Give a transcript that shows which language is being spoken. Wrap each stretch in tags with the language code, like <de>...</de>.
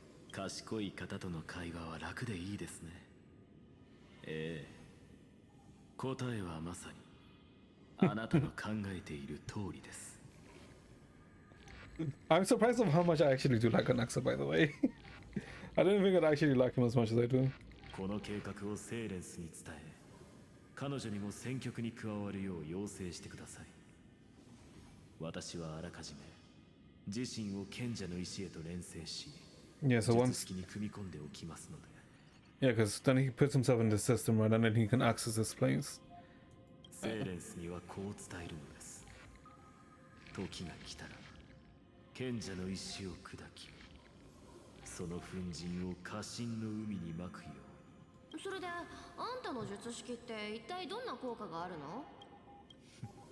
<ja>賢い方との会話は楽でいいですね。ええ。答えはまさにあなたの考えている通りです。</ja> <en>I'm surprised of how much I actually do like Anaxa, by the way. I didn't think I'd actually like him as much as I do.</en> <ja>この計画をセーレンスに伝え、彼女にも戦局に加わるよう要請してください。私はあらかじめ自身を賢者の石へと連成し、</ja> <en>Yeah, so</en> <ja>術</ja> <en>once,</en> <ja>式に組み込んでおきますので。</ja> <en>yeah, because then he puts himself in the system, right, and then he can access this place.</en> <ja>セーレンスにはこう伝えるのです。時が来たら賢者の石を砕き、その粉塵を家臣の海にまくよう。それであんたの術式って一体どんな効果があるの？</ja>